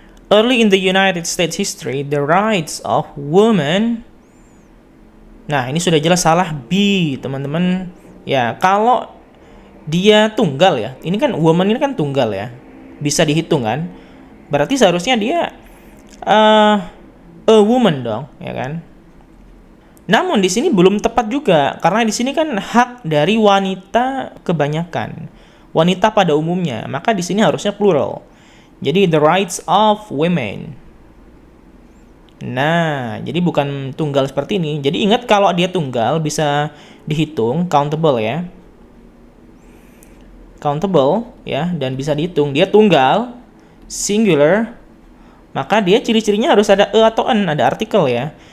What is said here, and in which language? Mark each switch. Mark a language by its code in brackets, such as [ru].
[en] Early in the United States history, the rights of women [id] Nah, ini sudah jelas salah B, teman-teman. Ya, kalau dia tunggal ya. Ini kan woman ini kan tunggal ya. Bisa dihitung kan? Berarti seharusnya dia a woman dong, ya kan? Namun di sini belum tepat juga karena di sini kan hak dari wanita kebanyakan. Wanita pada umumnya, maka di sini harusnya plural. Jadi [en] the rights of women. [id] Nah, jadi bukan tunggal seperti ini. Jadi ingat kalau dia tunggal bisa dihitung, countable ya. Countable ya, dan bisa dihitung. Dia tunggal, singular, maka dia ciri-cirinya harus ada e atau n, ada artikel ya.